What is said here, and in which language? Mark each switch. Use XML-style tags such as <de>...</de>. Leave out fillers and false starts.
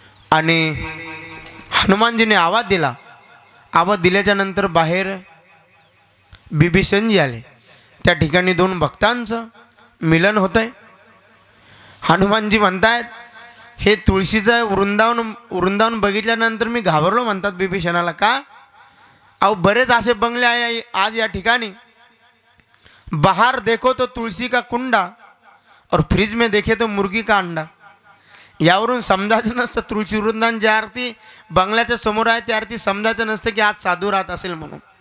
<mr>आणि हनुमानजीने आवाज दिला. आवाज दिल्याच्या नंतर बाहेर बिभीषणजी आले. त्या ठिकाणी 2 भक्तांचं मिलन होतंय. हनुमानजी म्हणतायत हे तुळशीचं वृंदावन बघितल्यानंतर मी घाबरलो म्हणतात बिभीषणाला. का? अहो बरेच असे बंगले आहे आज या ठिकाणी.</mr> <hi>बाहर देखो तो तुलसी का कुंडा और फ्रिज में देखे तो मुर्गी का अंडा.</hi> <mr>यावरून समजायचं नसतं तुळशी वृंदावन ज्या आरती बंगल्याच्या समोर आहे त्या आरती समजायचं नसतं की आज साधू राहत असेल म्हणून.</mr>